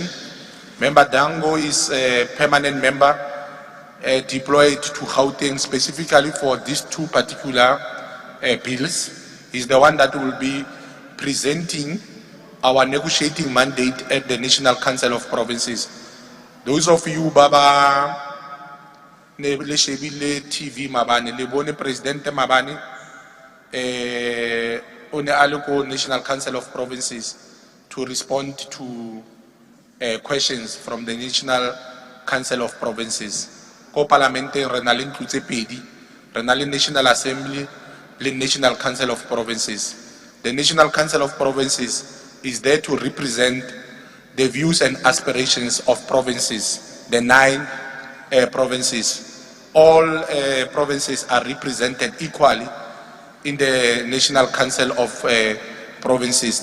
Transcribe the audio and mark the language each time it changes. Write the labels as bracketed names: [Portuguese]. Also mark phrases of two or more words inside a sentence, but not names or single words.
[English] Member Dango is a permanent member deployed to Gauteng specifically for these two particular bills. He's the one that will be presenting our negotiating mandate at the National Council of Provinces. Those of you, Baba, [Southern Sotho] ne le shebile TV mabane le bone president mabane o ne a le ko National Council of Provinces [English] to respond to questions from [Southern Sotho] the National Council of Provinces. Ko parlamente re na le ntlo tse pedi, re na le National Assembly le National Council of Provinces. [English] The National Council of Provinces is there to represent the views and aspirations of provinces, the 9 provinces. All provinces are represented equally in the National Council of Provinces.